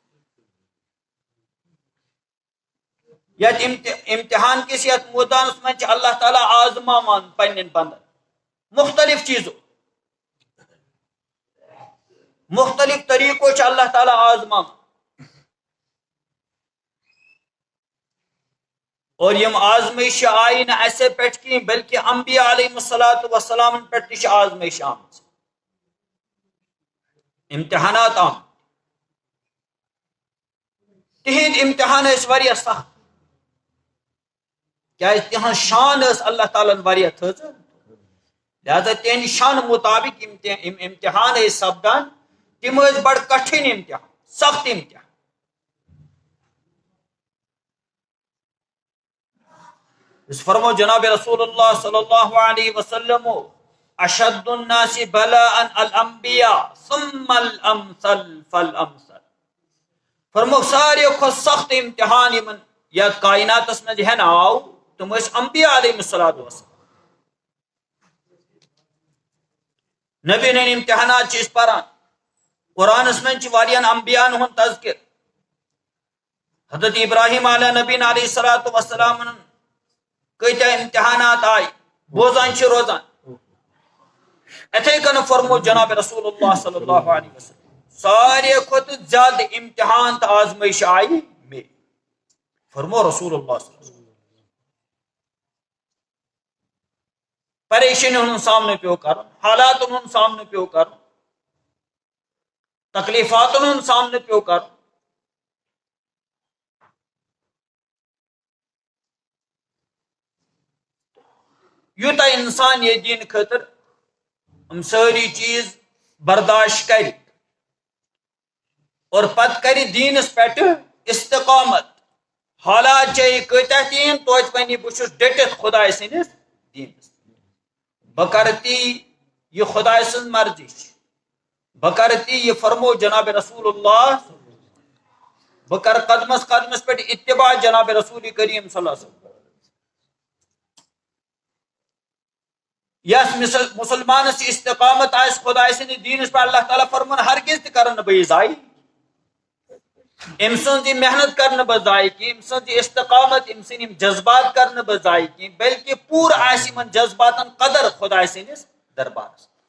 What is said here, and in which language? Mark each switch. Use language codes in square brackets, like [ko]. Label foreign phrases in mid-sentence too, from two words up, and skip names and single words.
[ks] یتھ امتحان کس یتھ مٲدانس منٛز چھِ اللہ تعالیٰ آزماوان پننٮ۪ن بندن مختلف چیزو، مختلف طریقو چھِ اللہ تعالیٰ آزماوان، اور یم آزمائش آئی نہ ایسے پٮ۪ٹھ کینٛہہ بلکہ انبیاء [ar] علیہم الصلاۃ والسلام [ks] پٮ۪ٹھ تہِ چھِ آزمائش آمٕژ، امتحانات آمٕتۍ، تِہنٛدۍ امتحان ٲسۍ واریاہ سخت کیازِ تِہنٛز شان ٲس اللہ تعالیٰ ہن واریاہ تھٲژ، لہذا تِہنٛدِ شانہٕ مطابق یِم امتحان ٲسۍ سپدان تِم ٲسۍ بڑٕ کٹھِن امتحان، سخت امتحان. اس فرمو جناب رسول اللہ [ar] صلی اللہ علیہ وسلم اشد الناس بلاء الانبیاء ثم الامثل فالامثل، [ks] فرمو ساروی کھۄتہٕ سخت امتحان یمن یتھ کائناتس منٛز ہٮ۪نہٕ آو تم ٲسۍ انبیاء [ar] علیہم الصلاۃ والسلام. [ks] نبین ہٕنٛدۍ امتحانات چھِ أسۍ پران، قرآنس منٛز چھِ واریاہن انبیاءن ہُنٛد تذکر، حضرت ابراہیم علیہ نبین [ar] علیہ الصلاۃ والسلام [ks] کۭتیاہ امتحانات آئی بوزان چھِ روزان. اتھے کن فرمو جناب رسول اللہ [ar] صلی اللہ علیہ وسلم [ks] ساروی کھۄتہٕ زیادٕ امتحان تہٕ آزمائش آئی مے، فرمو رسول اللہ [ar] صلی اللہ علیہ وسلم [ks] پریشانیوں ہُنٛد سامنہٕ پیوٚو کرُن، حالاتن ہُنٛد سامنہٕ پیوٚو کرُن، تکلیفاتن ہُنٛد سامنہٕ پیوٚو کرُن. یوٗتاہ انسان یہ دین خٲطر ہم ساری چیز برداشت کرِ اور پتہٕ کرِ دیٖنس پٮ۪ٹھ استقامت، حالات چاہے کۭتیاہ تہِ یِن توتہِ وَنہِ بہٕ چھُس ڈٔٹِتھ خۄداے سٕنٛدِس دیٖنس، بہٕ کرٕ تی یہِ خۄداے سٕنٛز مرضی چھِ، بہٕ کرٕ تی یہِ فرمو جناب رسول اللہ، بہٕ کرٕ قدمس قدمس پٮ۪ٹھ اتباع جناب رسول کریم [ar] صلی اللہ علیہ وسلم. [ks] یس مسلمانس استقامت آسہِ خۄداے سٕنٛدِس دیٖنس پٮ۪ٹھ اللہ تعالیٰ فرمون ہرگز تہِ کرن نہٕ بہٕ یہِ ضایع، أمۍ سٕنٛز یہِ محنت کرٕ نہٕ بہٕ ضایع کینٛہہ، أمۍ سٕنٛز یہِ استقامت، أمۍ سٕنٛدۍ یِم جذبات کرٕ نہٕ بہٕ ضایع کینٛہہ، بلکہ پوٗرٕ آسہِ یِمن جذباتن قدر خۄداے سٕنٛدِس دربارس.